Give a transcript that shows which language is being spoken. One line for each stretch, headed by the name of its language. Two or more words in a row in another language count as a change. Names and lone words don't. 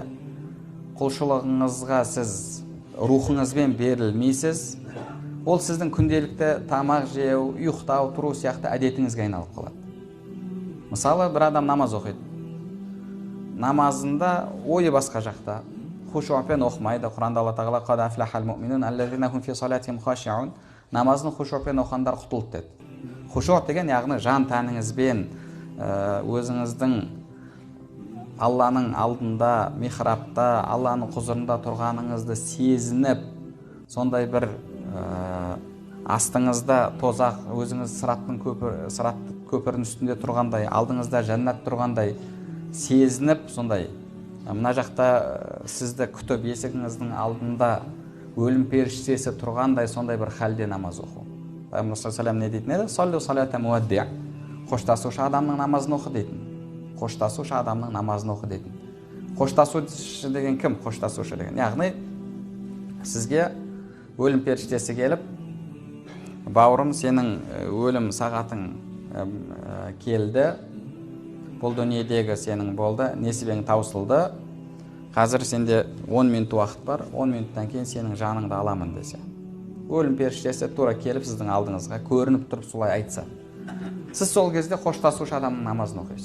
Kazakh: Құлшылығыңызға сіз рухыңызбен берілмейсіз. Ол сіздің күнделікті тамақ жеу, ұйықтау, тұру сияқты әдетіңізге айналып қалады. Мысалы, бір адам намаз оқиды. Намазында ойы басқа жақта, хушуъпен оқымайды. Құранда Алла тағала
Arabic: «قد أفلح المؤمنون الذين هم في صلاتهم خاشعون».
Kazakh: Намазын хушуъпен оқығандар құтылды деді. Хушуъ деген яғни жан тәніңізбен өзіңіздің Алланың алдында, михрабта, Алланың құзырында тұрғаныңызды сезініп, сондай бір астыңызда тозақ, өзіңіз сыраттың көпірдің үстінде тұрғандай, алдыңызда жәннат тұрғандай сезініп, сондай мына жақта сізді күтіп есігіңіздің алдында өлім періштесі тұрғандай, сондай бір халде намаз оқу. Пайғамбар
Arabic: صلى الله عليه وسلم
Kazakh: не дейтін еді?
Arabic: صل صلاة مودع'.
Kazakh: Қоштасушы адамның намазын оқы дейтін. Қоштасушы адамның намазын оқы дейтін. Қоштасушы деген кім? Қоштасушы деген, яғни сізге өлім періштесі келіп, бауырым, сенің өлім сағатың келді, бұл дүниедегі сенің болды, несібең таусылды, қазір сенде 10 минут уақыт бар, 10 минуттан кейін сенің жаныңды аламын десе, өлім періштесі тура келіп сіздің алдыңызға көрініп тұрып солай айтса, сіз сол кезде қоштасушы адамның намазын оқисыз.